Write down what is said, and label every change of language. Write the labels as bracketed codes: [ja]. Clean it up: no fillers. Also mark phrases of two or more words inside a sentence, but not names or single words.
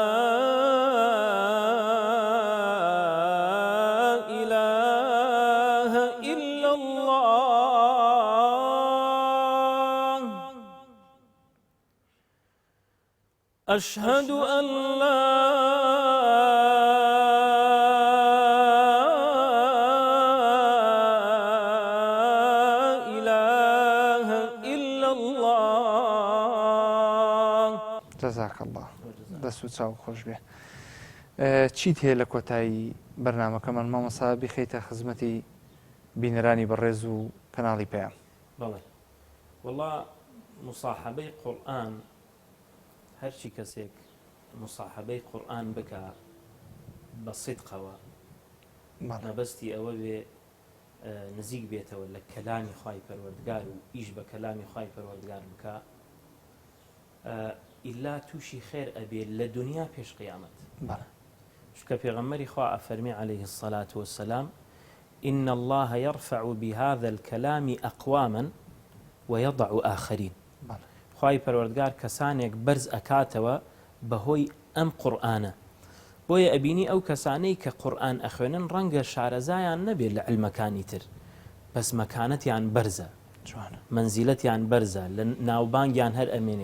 [ar] إله إلا الله أشهد أن لا إله إلا الله. جزاك الله. [ckb] دەست و چاو خۆش بێ. چیت هەیە لە کۆتایی بەرنامەکەمان مامۆستا بخەیتە خزمەتی بینەرانی بەڕێز و کەناڵی پێیان؟ بەڵێ وەڵا مصاحبەی قورئان هەرچی کەسێک مصاحبەی قورئان بکە بە صیدقەوە مەبەستی ئەوە بێ نزیک بێتەوە لە کەلامی خوای پەروەردگار و ئیش بە کەلامی خوای پەروەردگار بکە ئیلا تووشی خێر ئەبێ لە دنیا پێش قیامەت. چونکە پێغەمبەری خوا ئەفەرمی [ar] عەلەیهی الصەلاة وەسسەلام إن الله يرفع بهذا الكلام أقواما ويضع آخرين. [ckb] خوای پەروەردگار کەسانێک بەرز ئەکاتەوە بەهۆی ئەم قورئانە بۆیە ئەبینی ئەو کەسانەی کە قورئان ئەخوێنن ڕەنگە شارەزایان نەبێت لە عیلمەکانی تر بەس مەکانەتیان بەرزە منزیلەتیان بەرزە لە ناوبانگیان هەر ئەمێنێ.